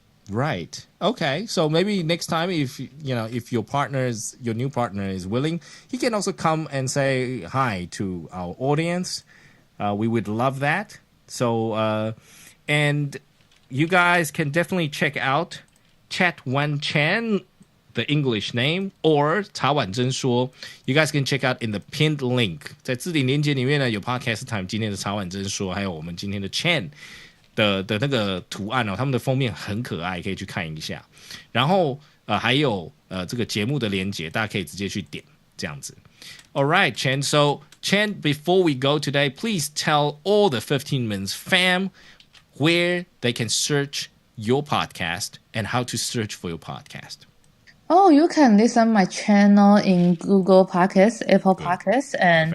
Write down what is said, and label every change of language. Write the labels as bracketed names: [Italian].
[English] Right. Okay. So maybe next time, if your new partner is willing, he can also come and say hi to our audience. We would love that. So, and you guys can definitely check out Chat Wan Chan, the English name, or 茶碗真说. You guys can check out in the pinned link. [Chinese] 在置顶链接里面呢，有 Podcast Time 今天的茶碗真说，还有我们今天的 Chan。的那个图案他们的封面很可爱，可以去看一下。然后还有这个节目的连结，大家可以直接去点这样子。 [English] All right, Chen. So Chen, before we go today, please tell all the 15 Minutes fam where they can search your podcast and how to search for your podcast. Oh, you can listen my channel in Google Podcasts, Apple Podcasts, and